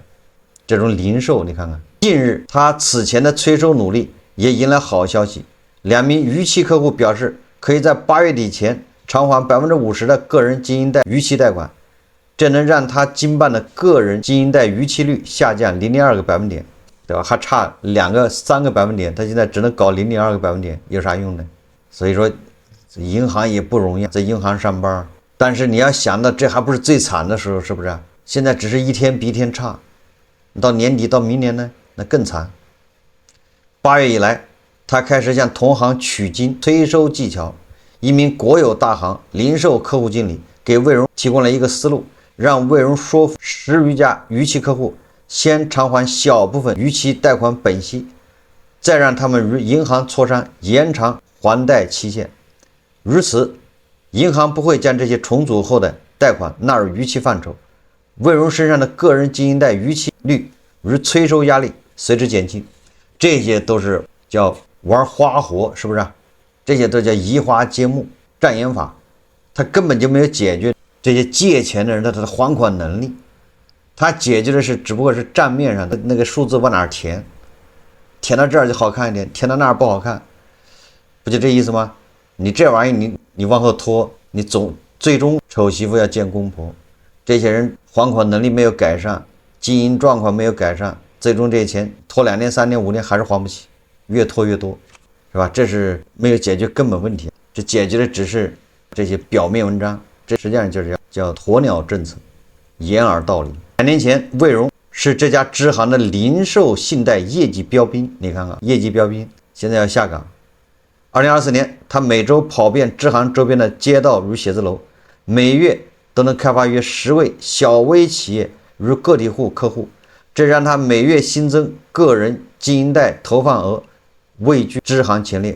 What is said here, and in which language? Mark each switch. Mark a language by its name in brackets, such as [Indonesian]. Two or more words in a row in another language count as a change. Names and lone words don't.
[Chinese] 這種零售，你看看，近日他此前的催收努力也迎來好消息，2名逾期客戶表示可以在8月底前償還50%的個人經營貸逾期貸款，這能讓他經辦的個人經營貸逾期率下降0.2個百分點，對吧？還差3個百分點，他現在只能搞0.2個百分點，有啥用呢？所以說。銀行也不容易，在銀行上班，但是你要想到這還不是最慘的時候，是不是？現在只是一天比一天差，到年底到明年呢，那更慘。8 月以來，他開始向同行取經催收技巧。一名國有大行零售客戶經理給魏榮提供了一個思路，讓魏榮說服10餘家逾期客戶先償還小部分逾期貸款本息，再讓他們與銀行磋商延長還貸期限。如此，銀行不會將這些重組後的貸款納入逾期範疇，魏榮身上的個人經營貸逾期率與催收壓力隨之減輕。這些都是叫玩花活，是不是？這些都叫移花接木、障眼法，他根本就沒有解決這些借錢的人他的還款能力，他解決的是只不過是賬面上的那個數字往哪兒填，填到這兒就好看一點，填到那兒不好看，不就這意思嗎？你這玩意你往後拖，你最終醜媳婦要見公婆。這些人還款能力沒有改善，經營狀況沒有改善，最終這些錢拖2年、3年、5年還是還不起，越拖越多，是吧？這是沒有解決根本問題，這解決的只是這些表面文章，這實際上就是叫鴕鳥政策，掩耳盜鈴。2年前，魏榮是這家支行的零售信貸業績標兵，你看看業績標兵，現在要下崗。2024年，他每周跑遍支行周邊的街道與寫字樓，每月都能開發約10位小微企業與個體戶客戶，這讓他每月新增個人經營貸投放額位居支行前列。